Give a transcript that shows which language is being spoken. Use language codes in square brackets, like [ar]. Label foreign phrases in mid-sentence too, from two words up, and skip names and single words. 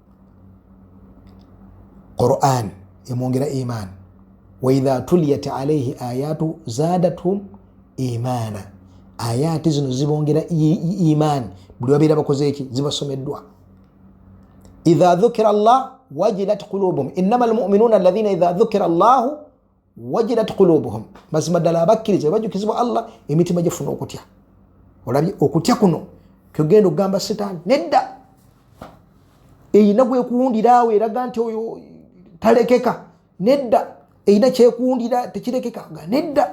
[lg] Qur'an emwongera iman. [ar] وإذا تليت عليه آياته زادتهم إيمانا. [lg] Ayati zino zibongera imaani buli babeera bakoze eki zibasomeddwa. [ar] إذا ذكر الله وجلت قلوبهم إنما المؤمنون الذين إذا ذكر الله وجلت قلوبهم. [lg] mazima ddala abakkiriza bajjukizibwa Allah emitima gifuna okutya. olabye okutya kuno kyogenda okugamba sitaani nedda eyina gwekuwundira awo eraga nti oyo talekeka nedda, eyina kyekuwundira tekirekeka nedda.